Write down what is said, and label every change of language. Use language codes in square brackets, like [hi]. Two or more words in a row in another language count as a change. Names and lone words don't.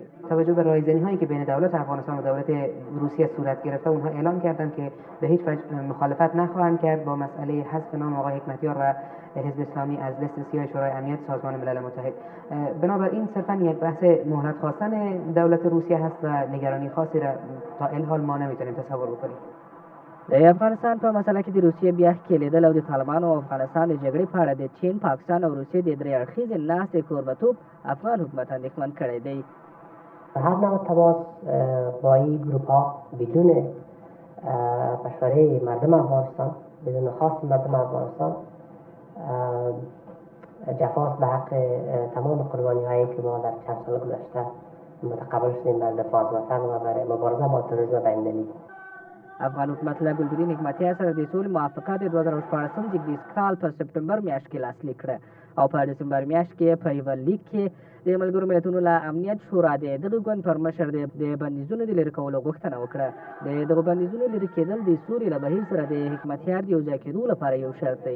[fa] توجه به رایزنی هایی که بین دولت افغانستان و دولت روسیه صورت گرفته، اونها اعلام کردند که به هیچ وجه مخالفت نخواهند کرد با مسئله حذف نام آقای حکمتیار و حزب اسلامی از لیست سیاه شورای امنیت سازمان ملل متحد. بنابراین صرفا یک بحث مهلت خواستن دولت روسیه هست و نگرانی خاصی را تا این حال ما نمیتونیم تصور بکنیم. [ps] د افغانستان په مسله کې د روسیې بیا ښکېلېدل او د طالبانو او افغانستان د جګړې په اړه د چین، پاکستان او روسیې د درې اړخیزې ناستې کوربهتوب افغان حکومت اندېښمن کړی دی. [fa] هر نوع تماس با این گروپ ها بدون مشوره مردم افغانستان، بدون خواست مردم افغانستان، جفاست به حق تمام قربانی هایی که ما در چند سال گذشته متقبل شدیم بر دفاع از وطن و برای مبارزه با تروریسم بین‌المللی. [ps] افغان حکومت له ګلبدین حکمتیار سره د سولې موافقه د 2014 زېږدیز کال په سپټمبر میاشت کې لاسلیک کړه او په ډسمبر میاشت کې په یوه لیک کې د ملګرو ملتونو له امنیت شورا د دغه ګوند پر مشر د بندیزونو د لرې کولو غوښتنه وکړه. د دغو بندیزونو لرې کېدل د سولې له بهیر سره د حکمتیار د یوځای کېدو لپاره یو شرط دی.